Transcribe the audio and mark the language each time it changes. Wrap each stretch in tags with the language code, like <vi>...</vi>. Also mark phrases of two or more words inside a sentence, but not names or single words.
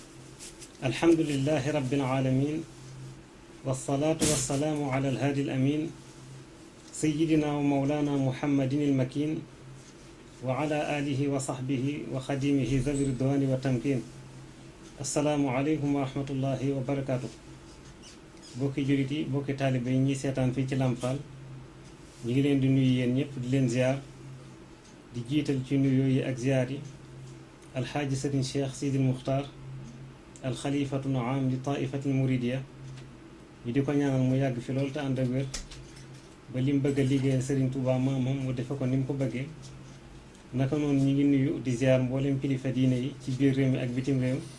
<ar>الحمد لله رب العالمين والصلاة والسلام على الهادي الأمين سيدنا ومولانا محمد المكين وعلى آله وصحبه وخديمه ذوي الرضوان والتمكين السلام عليكم ورحمة الله وبركاته</ar> <wo>bokki julit yi bokki taalibe yi ñi seetaan fii ci Lamp Fall ñu ngi leen di nuyu yéen ñëpp di leen ziar di jiital ci nuyoo yi ak ziar yi alxaaji sëriñ cheikh sidil muxtaar</wo> <ar>الخليفة العام للطائفة المريدية</ar> <wo>ñu di ko ñaanal mu yàgg fi loolu te ànd ak wér ba lim bëgg a liggéeyal sëriñ Tuubaa maamam mu defe ko ni mu ko bëggee naka noonu ñu ngi nuyu di ziar mbooleem kilifa diine yi ci biir réew mi ak bitim réew</wo>